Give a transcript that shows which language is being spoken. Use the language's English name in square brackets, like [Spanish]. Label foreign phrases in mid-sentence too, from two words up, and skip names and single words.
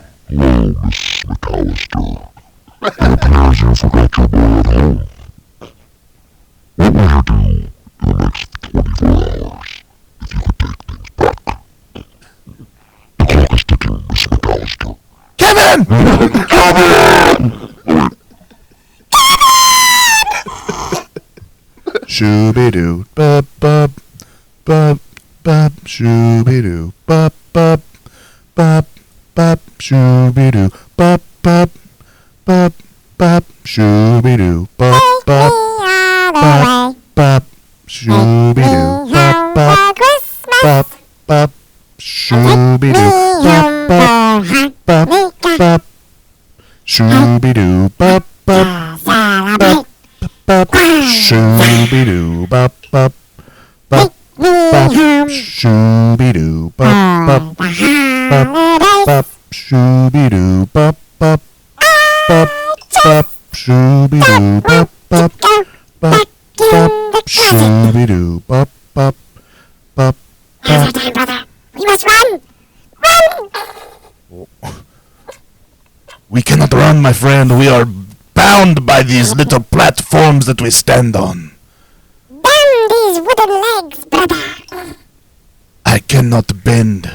[English] Hello, Miss McAllister. It appears you forgot your boy at home. What will you do in the next 24 hours if you could take things back? The clock is ticking, Miss McAllister. Kevin! Shooby-doo, bub, bub, bub, bub, shooby-doo, bub, bub, bub, bub, shooby-doo, bub, bub, bub, bub, shooby-doo, bub, bub, bub, bub, shooby-doo, bub, bub, bub, bub, shooby-doo, bub, bub, bub, bub, shooby-doo, bub, bub, bub, bub, bop, shooby doo bop bop, bop bop, shooby doo bop bop, bop bop, shooby doo bop bop, bop bop, shooby doo bop bop, bop bop, shooby doo bop bop, bop Now's our time, brother. We must run! Run! We cannot run, my friend. We are bound by these little platforms that we stand on. Damn these wooden legs, brother! I cannot bend.